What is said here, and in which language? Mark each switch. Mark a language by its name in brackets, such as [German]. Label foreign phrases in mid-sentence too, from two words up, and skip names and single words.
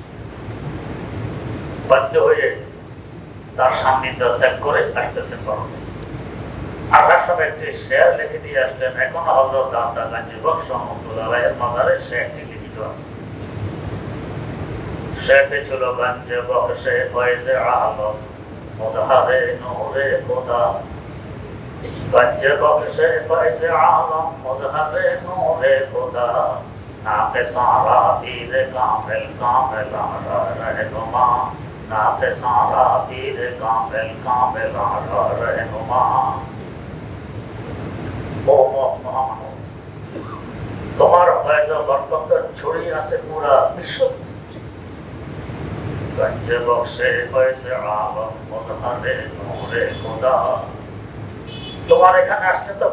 [Bangla] বাধ্য হয়ে তার সান্নিধ্য ত্যাগ করে আসতেছেন ভারতে। আসার সময় একটি শেয়ার লিখে দিয়ে আসলেন। এখনো হযরত দাতা গাঞ্জী বক্স রহমাতুল্লাহ আলাইহির মাজারে শেয়ারটি লিখিত আছে। শেয়ারটি ছিল [Persian] گنج بخش فیض عالم مظهر نور خدا گنج بخش فیض عالم مظہر نور خدا ناقصاں را پیر کامل کامل رہنما ناقصاں را پیر کامل کامل رہنما [Bangla] ও মোহাম্মদ তোমার ফয়জ ও বরকত ছড়িয়ে আছে পুরা বিশ্ব [Persian] گنج بخش فیض عالم مظهر نور خدا [Bangla] তোমার এখানে আসলে তো